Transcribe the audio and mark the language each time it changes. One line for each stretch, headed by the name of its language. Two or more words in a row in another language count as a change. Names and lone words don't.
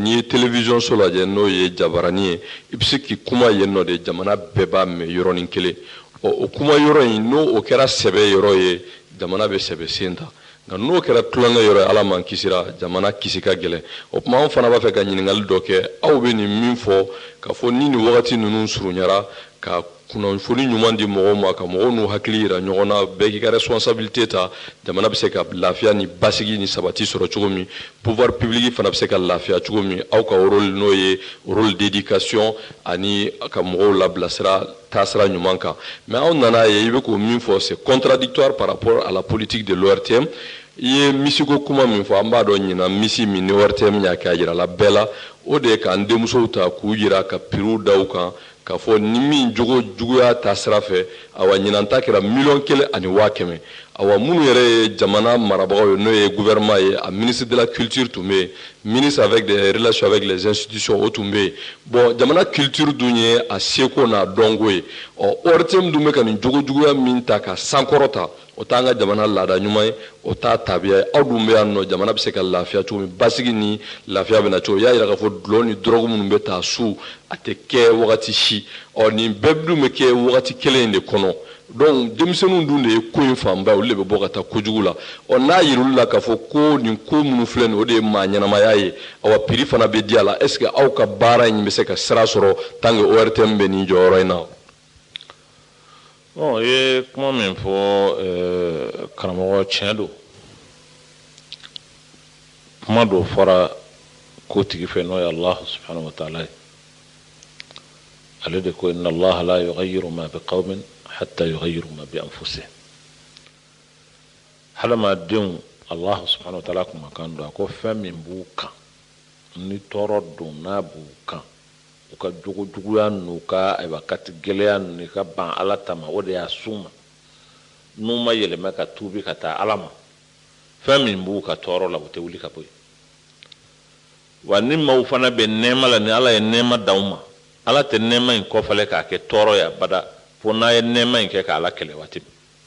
Bambara: n'i ye télévision so lajɛ n'o ye jabarani ye i bɛ se k'i kuma yen nɔ de jamana bɛɛ b'a mɛn yɔrɔnin kelen o kuma yɔrɔ in n'o kɛra sɛbɛ yɔrɔ ye jamana bɛ sɛbɛ sen ta nka n'o kɛra tulonkɛ yɔrɔ ye ala man kisira jamana kisi ka gɛlɛn o tuma anw fana b'a fɛ ka ɲininkali dɔ kɛ aw bɛ nin min fɔ k'a fɔ ni nin wagati ninnu surunyara ka kunnafoni ɲuman di mɔgɔw ma ka mɔgɔw n'u hakili yira ɲɔgɔn na bɛɛ k'i ka responsabilité ta jamana bɛ se ka lafiya ni basigi ni sabati sɔrɔ cogo min
French: pouvoir public
Bambara: fana bɛ se ka lafiya cogo min aw ka rôle n'o ye
French: rôle d'éducation
Bambara: ani ka mɔgɔw labilasira taasira ɲuman kan mais aw nana ye i bɛ k'o min fɔ
French: c'est contradictoire par rapport à la politique de l'ORTM
Bambara: i ye misiko kuma min fɔ an b'a dɔn ɲinan misi min ni ORTM y'a kɛ a yirala bɛɛ la o de ye k'an denmusow ta k'u yira ka piriw da u kan k'a fɔ ni min jogo juguya ta sira fɛ awa ɲinan ta kɛra 1,500,000 awa minnu yɛrɛ ye jamana marabagaw ye n'o ye gouvernement ye a
French: ministre de la culture
Bambara: tun bɛ yen
French: ministre avec des relations avec les institutions
Bambara: o tun bɛ yen bon jamana culture dun ye a seko n'a dɔnko ye ORTM dun bɛ ka nin jogo juguya min ta ka sankɔrɔta o t'an ka jamana laada ɲuman ye o t'a tabiya ye aw dun bɛ yan nɔ jamana bɛ se ka lafiya cogo min basigi ni lafiya bɛ na cogo y'a jira k'a fɔ dulɔ ni dɔrɔgu minnu bɛ taa su a tɛ kɛ wagati si nin bɛɛ dun bɛ kɛ wagati kelen in de kɔnɔ donc denmisɛnninw dun de ye ko in fanba ye olu de bɛ bɔ ka taa kojugu la n'a yira olu la k'a fɔ ko nin ko minnu filɛ nin o de ye maa ɲɛnamaya ye awa piri fana bɛ di a la
French: est ce que
Bambara: aw ka baara in bɛ se ka sira sɔrɔ
French: tant que
Bambara: ORTM bɛ nin jɔyɔrɔ in na. bon i ye kuma min fɔ karamɔgɔ tiɲɛ don kuma dɔ fɔra ko tigi fɛ n'o ye
Arabic: الله سبحانه وتعالى
Bambara: ye ale de ko
Arabic: إن الله لا يغير ما بقوم حتى يغيروا ما بأنفسهم
Bambara: hadamadenw
Arabic: الله سبحانه وتعالى
Bambara: kuma kan don a ko fɛn min b'u kan ni tɔɔrɔ don n'a b'u kan u ka juguya n'u ka kati gɛlɛya n'u ka ban ala ta ma o de y'a s'u ma n'u ma yɛlɛma ka tuubi ka taa ala ma fɛn min b'u ka tɔɔrɔ la u tɛ wuli ka bɔ yen wa ni maaw fana bɛ nɛɛma la ni ala ye nɛɛma d'aw ma ala tɛ nɛɛma in kɔfɛlɛ k'a kɛ tɔɔrɔ ye abada fo n'a ye nɛɛma in kɛ k'ala kɛlɛ waati min